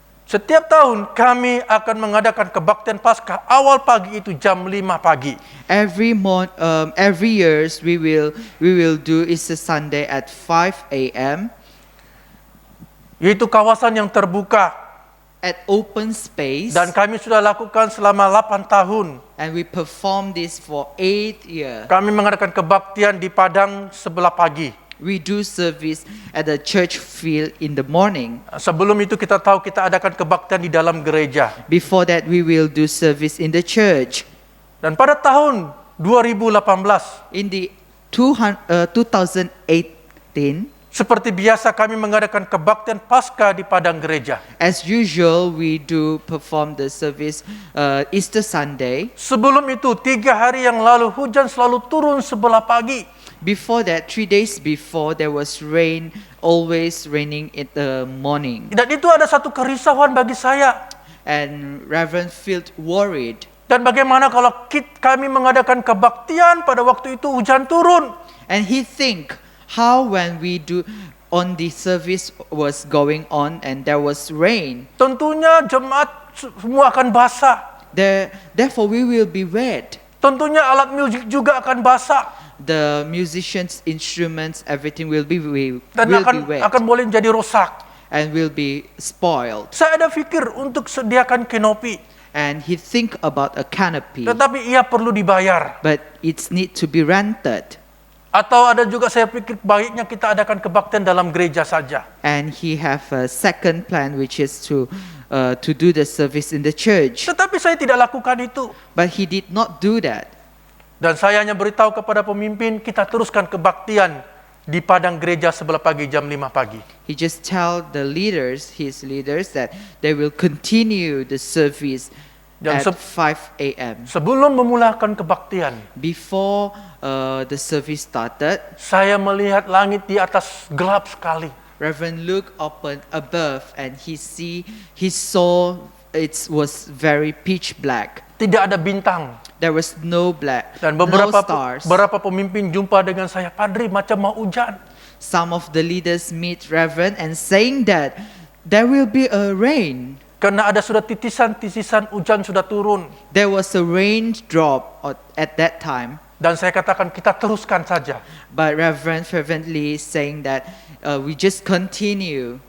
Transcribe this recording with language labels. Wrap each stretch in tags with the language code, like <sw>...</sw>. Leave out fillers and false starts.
<ms>Setiap tahun kami akan mengadakan kebaktian Paskah awal pagi itu jam 5 pagi.</ms> <en>Every years we will do Easter Sunday at 5 a.m.</en> <ms>Yaitu kawasan yang terbuka.</ms> <en>at open space.</en> <ms>Dan kami sudah lakukan selama 8 tahun.</ms> <en>And we performed this for 8 years.</en> <ms>Kami mengadakan kebaktian di padang sebelah pagi.</ms> <en>We do service at the church field in the morning.</en> <ms>Sebelum itu kita tahu kita adakan kebaktian di dalam gereja.</ms> <en>Before that we will do service in the church.</en> <ms>Dan pada tahun 2018,</ms> <en>In the 2018,</en> <ms>seperti biasa kami mengadakan kebaktian Paskah di padang gereja.</ms> <en>as usual, we do perform the service Easter Sunday.</en> <ms>Sebelum itu 3 hari yang lalu hujan selalu turun sebelah pagi.</ms> <en>Before that, 3 days before, there was rain, always raining in the morning.</en> <ms>Dan itu ada satu kerisauan bagi saya.</ms> <en>And Reverend felt worried.</en> <ms>Dan bagaimana kalau kami mengadakan kebaktian pada waktu itu hujan turun?</ms> <en>And he think, how when we do on the service was going on and there was rain,</en> <ms>Tentunya jemaat semua akan basah.</ms> <en>therefore we will be wet.</en> <ms>Tentunya alat musik juga akan basah.</ms> <en>The musicians' instruments, everything will be</en> <ms>Dan</ms> <en>wet</en> <ms>akan boleh jadi rusak.</ms> <en>and will be spoiled.</en> <ms>Saya ada pikir untuk sediakan kanopi.</ms> <en>And he think about a canopy,</en> <ms>Tetapi ia perlu dibayar.</ms> <en>but it's need to be rented.</en> <ms>Atau ada juga saya pikir baiknya kita adakan kebaktian dalam gereja saja.</ms> <en>And he have a second plan, which is to do the service in the church.</en> <ms>Tetapi saya tidak lakukan itu.</ms> <en>But he did not do that.</en> <ms>Dan saya hanya beritahu kepada pemimpin, kita teruskan kebaktian di padang gereja sebelah pagi jam 5 pagi.</ms> <en>He just tell the leaders, his leaders, that they will continue the service</en> <ms>Dan</ms> <en>at 5 a.m.</en> <ms>Sebelum memulakan kebaktian,</ms> <en>Before the service started,</en> <ms>saya melihat langit di atas gelap sekali.</ms> <en>Reverend looked upon above and he saw it was very pitch black.</en> <ms>Tidak ada bintang.</ms> <en>There was no</en> <ms>Dan</ms> <en>no</en> <ms>beberapa</ms> <en>stars.</en> <ms>pemimpin jumpa dengan saya, Padri macam mau hujan.</ms> <en>Some of the leaders meet Reverend and saying that there will be a rain.</en> <ms>Karena ada sudah titisan hujan sudah turun.</ms> <en>There was a raindrop at that time.</en> <ms>Dan saya katakan kita teruskan saja.</ms> <en>But Reverend fervently saying that we just continue.</en>